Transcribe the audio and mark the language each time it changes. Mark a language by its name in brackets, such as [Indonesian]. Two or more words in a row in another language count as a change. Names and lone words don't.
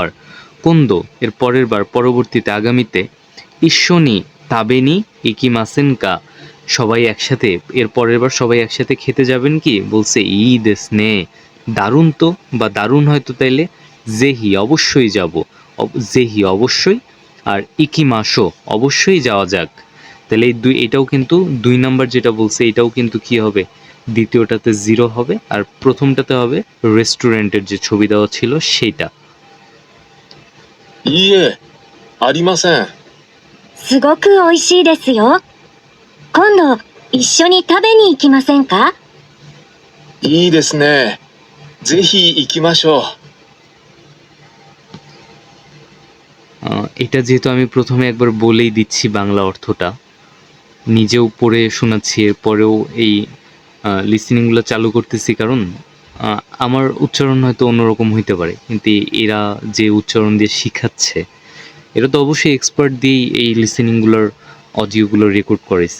[Bangla] কোন্দো এর পরের বার, পরবর্তীতে, আগামীতে, [Japanese] 一緒に 食べに 行きませんか [Bangla] সবাই একসাথে, এর পরের বার সবাই একসাথে খেতে যাবেন কি, বলছে [Japanese] いい ですね [Bangla] দারুণ তো, বা দারুণ হয়তো, তাইলে জেহি অবশ্যই যাব, জেহি অবশ্যই, আর ইকিমাশো অবশ্যই যাওয়া যাক। তাহলে এই দুই, এটাও কিন্তু 2 নাম্বার যেটা বলছে এটাও কিন্তু কি হবে, দ্বিতীয়টাতে 0 হবে, আর প্রথমটাতে হবে রেস্টুরেন্টের যে ছবি দেওয়া ছিল সেইটা। [Japanese] いいえ、ありません。すごく美味しいですよ。今度、一緒に食べに行きませんか？いいですね。ぜひ行きましょう。 [Bangla] এটা যেহেতু আমি প্রথমে একবার বলেই দিচ্ছি বাংলা অর্থটা, নিজেও পড়ে শোনাচ্ছি, এরপরেও এই লিসেনিংগুলো চালু করতেছি, কারণ আমার উচ্চারণ হয়তো অন্যরকম হইতে পারে, কিন্তু এরা যে উচ্চারণ দিয়ে শিখাচ্ছে এরা তো অবশ্যই এক্সপার্ট দিয়েই এই লিসেনিংগুলোর অডিওগুলো রেকর্ড করেছে।